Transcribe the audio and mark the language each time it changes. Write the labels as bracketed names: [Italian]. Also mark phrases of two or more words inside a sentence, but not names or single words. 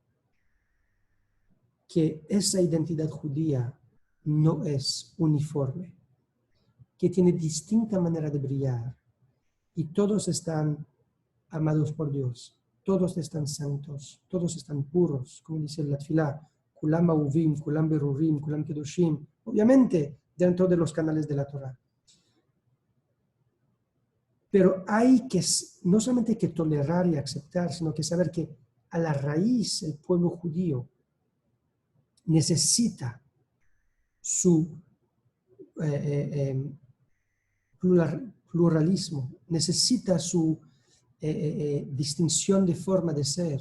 [Spanish] que esa identidad judía no es uniforme, que tiene distinta manera de brillar y todos están amados por Dios, todos están santos, todos están puros, como dice la tefilá, [Hebrew] כולם אהובים, כולם ברורים, כולם קדושים, [Spanish] obviamente dentro de los canales de la Torah. Pero hay que no solamente que tolerar y aceptar, sino que saber que a la raíz el pueblo judío necesita su pluralismo, necesita su distinción de forma de ser.